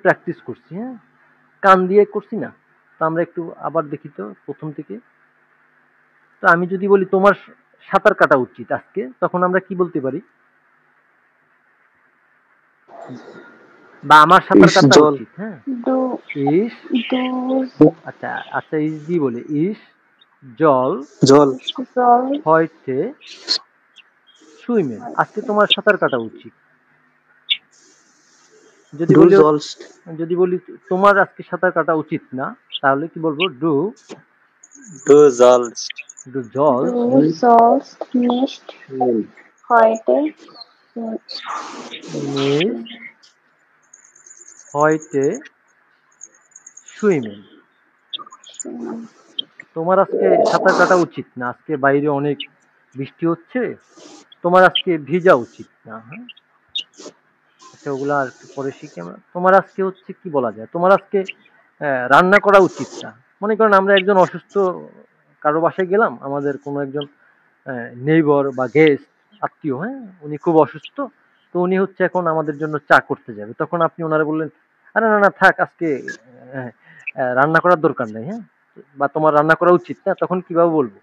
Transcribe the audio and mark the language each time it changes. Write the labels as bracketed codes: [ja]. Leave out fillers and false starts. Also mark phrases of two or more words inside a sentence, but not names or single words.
[bn] প্র্যাকটিস করছি হ্যাঁ কান দিয়ে করছি না তো আমরা একটু আবার দেখি তো প্রথম থেকে তো আমি যদি বলি তোমার সাঁতার কাটা উচিত আজকে তখন আমরা কি বলতে পারি বা আমার সাঁতার কাটা উচিত হ্যাঁ ইস আচ্ছা আচ্ছা ইস দিয়ে বলি [de] Ich soll জল heute schwimmen [bn] আজকে তোমার সাঁতার কাটা উচিত যদি বলি তোমার আজকে সাঁতার কাটা উচিত না তাহলে কি বলবো ডু [de] sollst nicht heute heute schwimmen [bn] তোমার আজকে সাঁতার কাটা উচিত না, আজকে বাইরে অনেক বৃষ্টি হচ্ছে, তোমার আজকে ভিজা উচিত না। হ্যাঁ, আচ্ছা ওগুলা আর একটু পরে শিখি আমরা। তোমার আজকে হচ্ছে কি বলা যায়, তোমার আজকে রান্না করা উচিত না। মনে করেন আমরা একজন অসুস্থ কারো বাসায় গেলাম, আমাদের কোনো একজন নেইবর বা গেস্ট আত্মীয়, হ্যাঁ উনি খুব অসুস্থ, তো উনি হচ্ছে এখন আমাদের জন্য চা করতে যাবে, তখন আপনি ওনারা বললেন আরে না না থাক আজকে রান্না করার দরকার নেই, হ্যাঁ বা তোমার রান্না করা উচিত না, তখন কিভাবে বলবো?